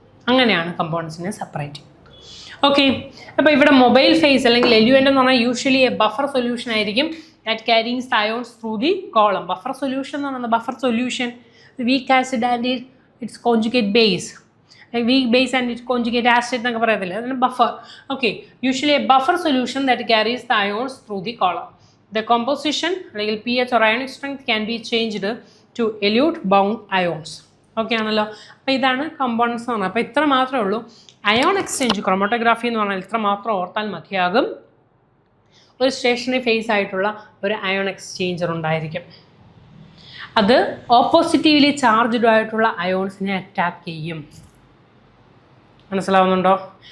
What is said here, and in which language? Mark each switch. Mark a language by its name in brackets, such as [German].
[Malayalam] അങ്ങനെയാണ് കമ്പോണൻസിനെ സെപ്പറേറ്റ് ചെയ്യുന്നത്. ഓക്കെ, അപ്പോൾ ഇവിടെ മൊബൈൽ ഫേസ് അല്ലെങ്കിൽ എല്യുവൻ്റ് എന്ന് പറഞ്ഞാൽ യൂഷ്വലി എ ബഫർ സൊല്യൂഷൻ ആയിരിക്കും [English] That carryings the ions through the column. [Malayalam] Buffer solution എന്ന് പറയുന്നത് buffer solution weak acid and it's conjugate base, weak base and it's conjugate acid എന്നൊക്കെ പറയത്തില്ല, അതിന് buffer. [English] Okay, usually a buffer solution that carries the ions through the column. The composition [Malayalam] അല്ലെങ്കിൽ [English] pH or ionic strength can be changed to elute bound ions. [Malayalam] Okay ആണല്ലോ. അപ്പോൾ ഇതാണ് components എന്ന് പറഞ്ഞാൽ. അപ്പോൾ ഇത്ര മാത്രമേ ഉള്ളൂ. അയോൺ എക്സ്ചേഞ്ച് ക്രോമറ്റോഗ്രാഫി എന്ന് പറഞ്ഞാൽ ഇത്ര മാത്രം ഓർത്താൽ മതിയാകും. ഒരു സ്റ്റേഷനറി ഫേസ് ആയിട്ടുള്ള ഒരു അയോൺ എക്സ്ചേഞ്ചർ ഉണ്ടായിരിക്കും. അത് ഓപ്പോസിറ്റീവ്ലി ചാർജ്ഡ് ആയിട്ടുള്ള അയോൺസിനെ അറ്റാക്ക് ചെയ്യും. മനസ്സിലാവുന്നുണ്ടോ?